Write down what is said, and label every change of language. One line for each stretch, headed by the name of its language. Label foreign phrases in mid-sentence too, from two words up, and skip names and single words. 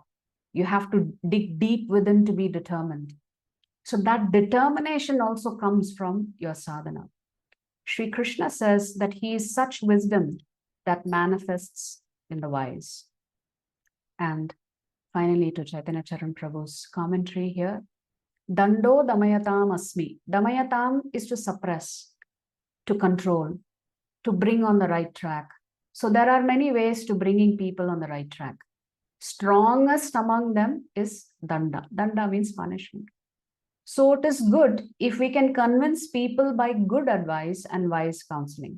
English: You have to dig deep within to be determined. So that determination also comes from your sadhana. Sri Krishna says that he is such wisdom that manifests in the wise. And finally, to Chaitanya Charan Prabhu's commentary here,
Sanskrit: दण्डो दमयताम् अस्मि.
English: Damayatam is to suppress, to control, to bring on the right track. So there are many ways to bringing people on the right track. Strongest among them is danda. Danda means punishment. So it is good if we can convince people by good advice and wise counseling.